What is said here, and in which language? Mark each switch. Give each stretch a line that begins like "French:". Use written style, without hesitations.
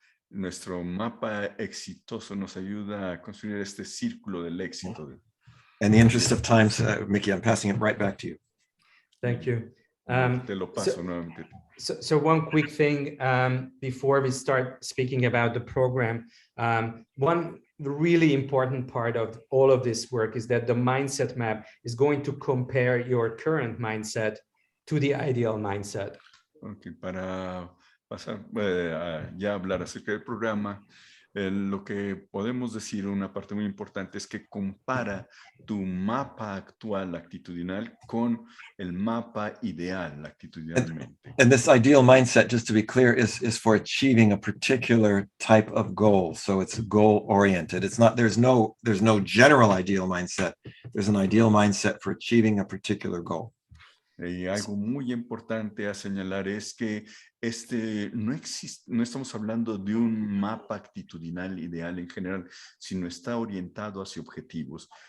Spanish: Nuestro mapa exitoso nos ayuda a construir este círculo del éxito.
English: In the interest of time, Mickey, I'm passing it right back to you. Thank you.
Spanish: Te lo paso nuevamente.
English: So one quick thing before we start speaking about the program, one really important part of all of this work is that the mindset map is going to compare your current mindset to the ideal mindset.
Spanish: Okay, para pasar a ya hablar acerca del programa, lo que podemos decir, una parte muy importante es que compara tu mapa actual actitudinal con el mapa ideal actitudinalmente.
English: And this ideal mindset, just to be clear, is for achieving a particular type of goal. So it's goal oriented. It's not, there's no general ideal mindset. There's an ideal mindset for achieving a particular goal.
Spanish: Y algo muy importante a señalar es que no estamos hablando de un mapa actitudinal ideal en general, sino está orientado hacia objetivos.